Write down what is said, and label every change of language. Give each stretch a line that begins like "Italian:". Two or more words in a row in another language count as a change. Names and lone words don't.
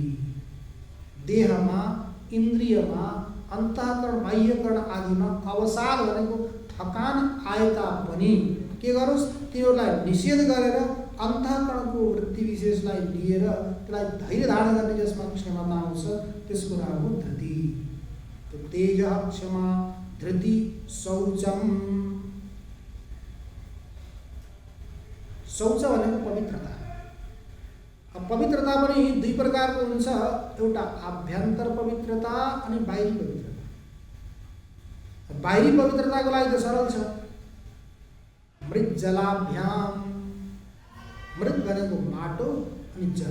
Nepali: देहमा, इन्द्रियमा, अन्तःकरण, बाह्यकरण आदिमा अवसाद भनेको थकान आए तापनि के गरोस्? तिनीहरूलाई निषेध गरेर अन्तःकरणको वृत्ति विशेषलाई लिएर त्यसलाई धैर्य धारण गर्ने जसमा क्षमता आउँछ त्यसको नाम हो धृति। तो तेज, क्षमा, धृति, शौचम। शौच भनेको पवित्रता। अब पवित्रता पनि दुई प्रकारको हुन्छ, एउटा आभ्यन्तर पवित्रता अनि बाहिरी पवित्रता। बाहिरी पवित्रताको लागि त सरल छ,
Sanskrit: मृत जलाभ्याम।
Nepali: मृत भनेको माटो अनि जल।